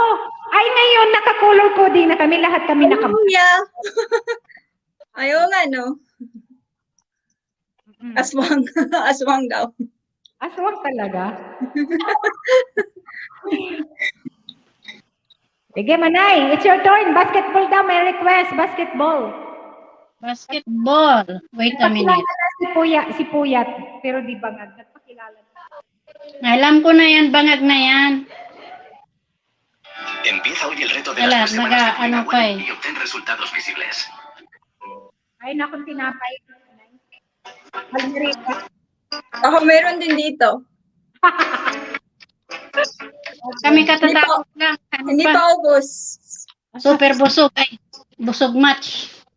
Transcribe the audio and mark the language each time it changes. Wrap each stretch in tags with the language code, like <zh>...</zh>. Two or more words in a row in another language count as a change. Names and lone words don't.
<tl>Ay, ngayon, naka-color coding na kami. Lahat kami Kuya. Ayaw nga, no? Aswang. Aswang daw. Aswang talaga. Sige, Manay.</tl> <en>It's your turn. Basketball daw. May request. Basketball. Wait a minute.</en> <tl>Si Puyat. Pero di bangag. Nagpakilala na. Alam ko na yan, bangag na yan.</tl> <es>Empieza hoy el reto de</es> <tl>Wala,</tl> <es>las 3 semanas de Cuida</es> <tl>ano pa</tl> <es>Wellness</es> <tl>eh.</tl> <es>y obtén resultados visibles.</es> <tl>Ay, nakong tinapay. Almerita. Ako meron din dito. Kami katatapos lang. Ano Hindi pa? pa ubos. Super busog. Ay, busog match.</tl>